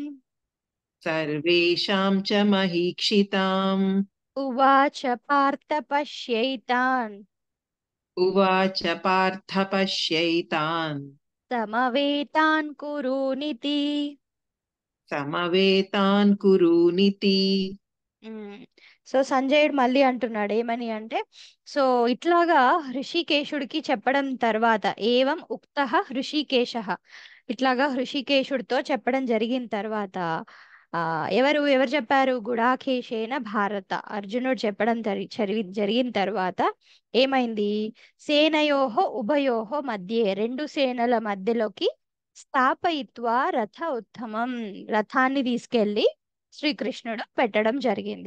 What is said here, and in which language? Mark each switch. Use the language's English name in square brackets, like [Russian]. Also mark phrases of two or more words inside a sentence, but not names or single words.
[Sanskrit] सर्वेषां च महीक्षिताम् उवाच पार्थ पश्यैतान् उवाच पार्थ पश्यैतान् समवेतान् कुरूनिति समवेतान् कुरूनिति [Telugu] సో సంజయుడు మళ్ళీ అంటున్నాడు ఏమని అంటే, సో ఇట్లాగా హృషికేశుడికి చెప్పడం తర్వాత [Sanskrit] एवं उक्त हृषीकेश, [Telugu] ఇట్లాగా హృషికేశుడితో చెప్పడం జరిగిన తర్వాత ఎవరు ఎవరు చెప్పారు, [Sanskrit] गुडाकेशेन भारत, [Telugu] అర్జునుడు చెప్పడం జరిగిన తర్వాత ఏమైంది, [Sanskrit] सेनयोः उभयोः मध्ये, [Telugu] రెండు సేనల మధ్యలోకి [Sanskrit] स्थापयित्वा रथ उत्तमम्, [Telugu] రథాన్ని తీసుకెళ్లి శ్రీకృష్ణుడు పెట్టడం జరిగింది.